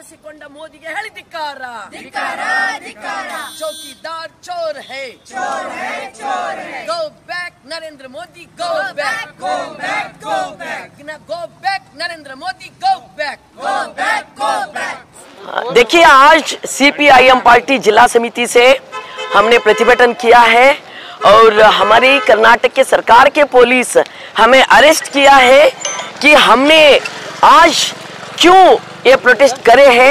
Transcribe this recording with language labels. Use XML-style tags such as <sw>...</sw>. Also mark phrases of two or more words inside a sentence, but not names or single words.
<kn>ಮಾಡಿಕೊಂಡ ಮೋದಿಗೆ ಹೇಳಿ ಧಿಕ್ಕಾರ</kn> <hi>चौकीदार चोर है</hi> <en>go back Narendra Modi go back Narendra Modi go back</en> <hi>देखिए, आज सीपीआईएम पार्टी जिला समिति से हमने प्रतिभटन किया है और हमारी कर्नाटक के सरकार के पुलिस हमें अरेस्ट किया है कि हमने आज क्यों ये प्रोटेस्ट करे हैं।</hi>